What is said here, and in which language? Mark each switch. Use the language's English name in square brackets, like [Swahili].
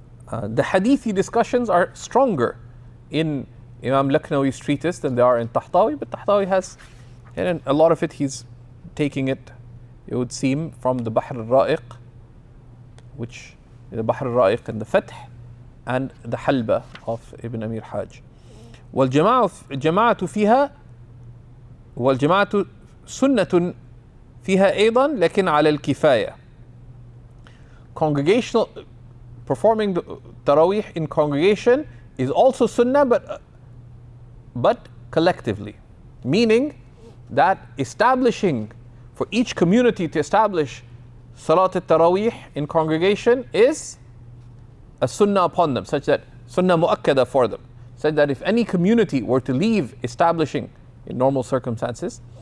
[English] The hadithi discussions are stronger in Imam Lakhnawi's treatise than they are in Tahtawi, but Tahtawi has, and a lot of it he's taking it would seem, from the Bahr al-Ra'iq, which the Bahr al-Ra'iq and the Fath, and the Halba of Ibn Amir Hajj. [Arabic] والجماعة فيها والجماعة سنة فيها أيضا لكن على الكفاية. [English] Congregational, performing the Tarawih in congregation is also sunnah, but collectively, meaning that establishing for each community to establish Salat al-Tarawih in congregation is a sunnah upon them, such that sunnah mu'akkada for them, such that if any community were to leave establishing in normal circumstances